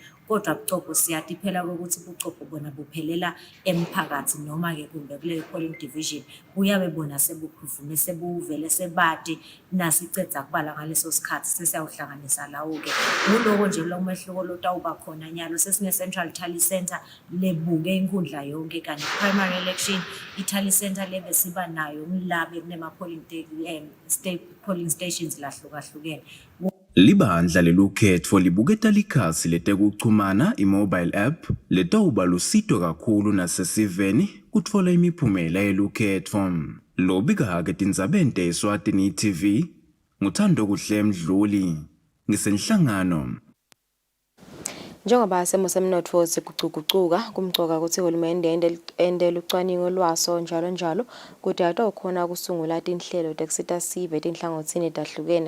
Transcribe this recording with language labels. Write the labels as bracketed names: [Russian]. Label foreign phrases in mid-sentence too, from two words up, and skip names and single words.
[Swati] Kodwa bucopho siyathi phela ukuthi bucopho bona buphelela emphakathi noma-ke kumbe kuleyo [English] polling division [Swati] buyabe bona sebuphuvume sebuvele sebade nasicedza kubala ngaleso sikhathi sesiyawuhlanganisa lawo-ke. Nguloko nje lo mehluko lotawuba khona nyalo sesine- [English] central tally center [Swati] lebuke inkundla yonke kanti [English] primary election [Swati] i- [English] tally center [Swati] lebe siba nayo ngilabe [English] polling stations [Swati] lahlukahlukene. Libandla lelukhetfo libuketa likhasi letekuchumana i- [English] mobile app [Swati] letawuba lusito kakhulu nasesiveni kutfola imiphumela yelukhetfo. Lobika-ke tindzabeni te-Eswatini TV nguthando kuhle Mdluli ngisenhlangano. Njengoba semo semnotfo sigucugucuka kumcoka ukuthi uhulumende endele ucwaningo lwaso njalo kuti atawukhona ukusungula tinhlelo tekusita sive tinhlangothini tahlukene.